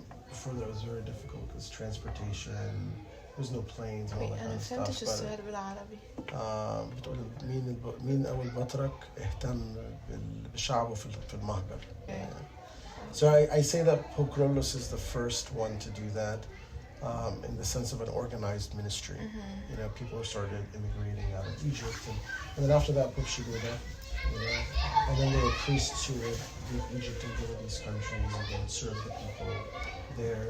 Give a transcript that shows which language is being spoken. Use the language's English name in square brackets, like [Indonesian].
[English] Before that, it was very difficult because transportation, there's no planes and all that kind of stuff. [Arabic] السؤال بالعربي. بتقول مين أول بطرك اهتم بشعبه في المهجر. [English] So I say that Pope Kyrillos is the first one to do that. In the sense of an organized ministry. Mm-hmm. People started immigrating out of Egypt, and then after that, Pope Shaheid, and then there were priests who would leave Egypt and go to these countries and then serve the people there.